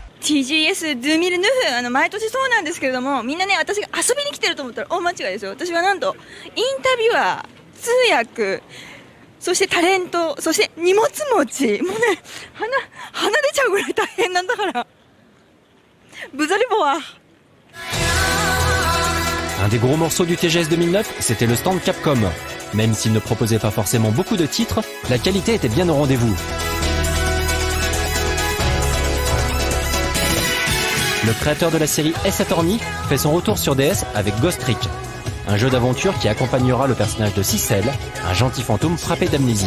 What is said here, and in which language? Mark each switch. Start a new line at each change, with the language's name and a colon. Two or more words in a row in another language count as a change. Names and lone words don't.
Japanese: TGS2009 毎年そうなんですけれども、みんなね、私が遊びに来てると思ったら大間違いですよ。私はなんとインタビュアー、通訳、そしてタレント、そして荷物持ち、もうね、鼻出ちゃうぐらい大変なんだから。ブザリボは。
French: Un des gros morceaux du TGS 2009, c'était le stand Capcom. Même s'il ne proposait pas forcément beaucoup de titres, la qualité était bien au rendez-vous. Le créateur de la série Ace Attorney fait son retour sur DS avec Ghost Trick, un jeu d'aventure qui accompagnera le personnage de Cicel, un gentil fantôme frappé d'amnésie.